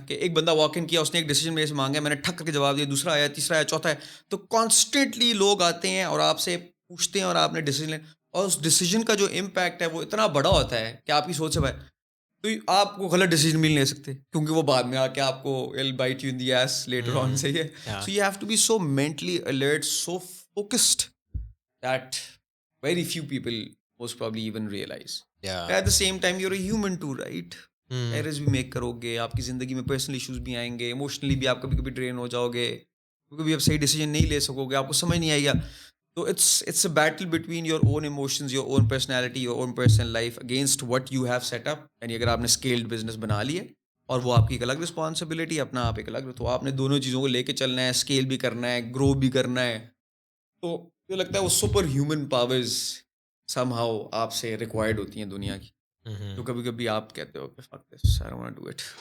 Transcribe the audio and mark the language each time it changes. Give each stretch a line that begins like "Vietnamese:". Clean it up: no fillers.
Urdu: کہ ایک بندہ واک ان کیا, اس نے ایک ڈیسیجن میرے سے مانگا, میں نے ٹھک کر کے جواب دیا, دوسرا آیا, تیسرا آیا, چوتھا ہے. تو کانسٹنٹلی لوگ آتے ہیں اور آپ سے پوچھتے ہیں, اور آپ نے ڈیسیجن لیں, اور اس ڈیسیجن کا جو امپیکٹ ہے وہ اتنا بڑا ہوتا ہے کہ آپ کی سوچ سے باہر. تو آپ کو غلط ڈیسیجن بھی نہیں لے سکتے, کیونکہ وہ بعد میں آ کے آپ کو
English: it'll bite you in the ass later on.
Urdu: صحیح ہے.
English: So you have to be so mentally alert, so focused that very few people most probably even realize. At the same time you're a human too, right?
Urdu: Errors بھی make کرو گے, آپ کی زندگی میں personal issues بھی آئیں گے, ایموشنلی بھی آپ کبھی کبھی ڈرین ہو جاؤ گے, کبھی آپ صحیح ڈیسیجن نہیں لے سکو گے, آپ کو سمجھ نہیں آئے گا.
English: So it's a battle between your own emotions, your own personality, your own personal life against what you have set up.
Urdu: یعنی اگر آپ نے اسکیلڈ بزنس بنا لیے اور وہ آپ کی ایک الگ رسپانسبلٹی, اپنا آپ ایک الگ, تو آپ نے دونوں چیزوں کو لے کے چلنا ہے, اسکیل بھی کرنا ہے, گرو بھی کرنا ہے. تو مجھے لگتا ہے وہ super human powers some how آپ سے ریکوائرڈ ہوتی ہیں دنیا کی. تو کبھی کبھی آپ کہتے ہو کہ
English: fuck this, I don't want to do it.